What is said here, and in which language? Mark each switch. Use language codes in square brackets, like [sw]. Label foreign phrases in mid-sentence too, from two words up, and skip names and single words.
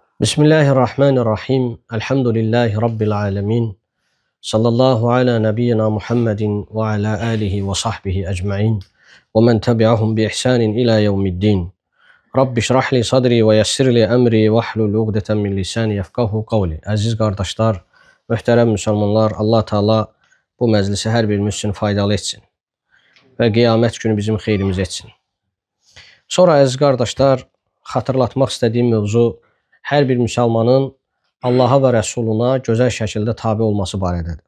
[ar] بسم الله الرحمن الرحيم. الحمد لله رب العالمين. صلى الله على نبينا محمد وعلى آله وصحبه أجمعين. ومن تبعهم بإحسان إلى يوم الدين. رب اشرح لي صدري ويسر لي أمري واحلل عقدة من لساني يفقهوا قولي. [az] Əziz qardaşlar, möhtərəm müsəlmanlar, Allah Teala bu məclisi hər birimiz üçün faydalı etsin və qiyamət günü bizim xeyrimiz etsin. Sonra əziz qardaşlar, xatırlatmaq istədiyim mövzu hər bir müsəlmanın Allaha və Rəsuluna gözəl şəkildə tabe olması barədədir.